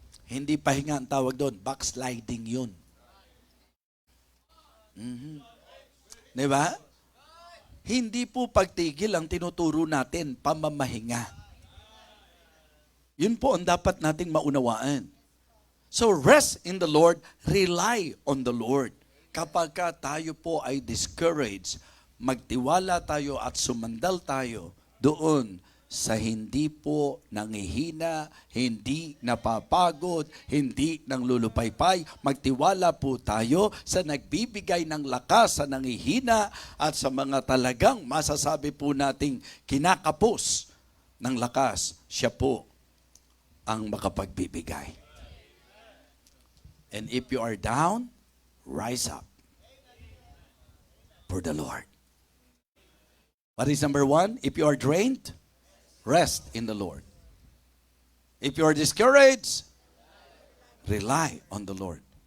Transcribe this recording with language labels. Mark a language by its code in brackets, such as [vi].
[tl] Hindi pahinga ang tawag doon, backsliding yun. Di ba? Hindi po pagtigil ang tinuturo natin, pamamahinga. Yun po ang dapat nating maunawaan. [en] So rest in the Lord, rely on the Lord. [tl] Kapag tayo po ay discouraged, magtiwala tayo at sumandal tayo doon sa hindi po nangihina, hindi napapagod, hindi nang lulupaypay. Magtiwala po tayo sa nagbibigay ng lakas sa nangihina at sa mga talagang masasabi po nating kinakapos ng lakas. Siya po ang makapagbibigay. [en] And if you are down, rise up for the Lord. What is number one? If you are drained, rest in the Lord. If you are discouraged, rely on the Lord.